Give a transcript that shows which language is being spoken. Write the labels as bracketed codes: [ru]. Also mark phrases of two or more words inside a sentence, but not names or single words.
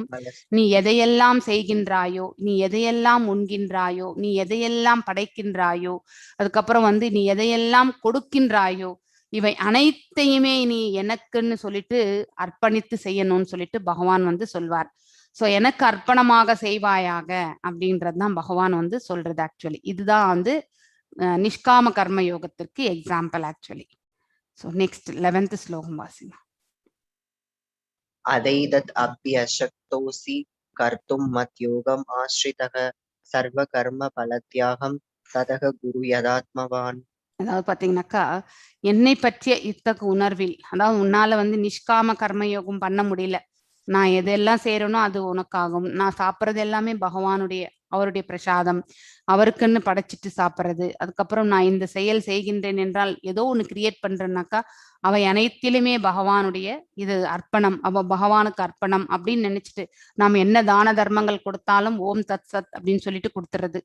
[ta] நீ எதையெல்லாம் செய்கின்றாயோ, நீ எதையெல்லாம் உண்கின்றாயோ, நீ எதையெல்லாம் படைக்கின்றாயோ, அதுக்கப்புறம் வந்து நீ எதையெல்லாம் கொடுக்கின்றாயோ, இவை அனைத்தையுமே நீ எனக்குன்னு சொல்லிட்டு அர்ப்பணித்து செய்யணும்னு சொல்லிட்டு பகவான் வந்து சொல்வார். சோ எனக்கு அர்ப்பணமாக செய்வாயாக அப்படின்றதுதான் பகவான் வந்து சொல்றது. ஆக்சுவலி இதுதான் வந்து நிஷ்காம கர்ம யோகத்திற்கு எக்ஸாம்பிள் ஆக்சுவலி. [en] so next [ta] 11th ஸ்லோகம் வாசிமா. [sa] अदैदत् अप्यशक्तोऽसि कर्तुं मद्योगम् आश्रितः सर्वकर्मफलत्यागं ततः कुरु यतात्मवान्. [ta] அதாவது பாத்தீங்கன்னாக்கா என்னை பற்றிய இத்தகு உணர்வில், அதாவது உன்னால வந்து நிஷ்காம கர்மயோகம் பண்ண முடியல, நான் எதெல்லாம் செய்யறேனோ அது உனக்காகும், நான் சாப்பிட்றது எல்லாமே பகவானுடைய அவருடைய பிரசாதம், அவருக்குன்னு படைச்சிட்டு சாப்பிட்றது, அதுக்கப்புறம் நான் இந்த செயல் செய்கின்றேன் என்றால் ஏதோ ஒண்ணு கிரியேட் பண்றேன்னாக்கா அவை அனைத்திலுமே பகவானுடைய இது அர்ப்பணம், அவ பகவானுக்கு அர்ப்பணம் அப்படின்னு நினைச்சிட்டு நாம் என்ன தான தர்மங்கள் கொடுத்தாலும் [sa] ओम् तत् सत् [ta] அப்படின்னு சொல்லிட்டு கொடுத்துறது.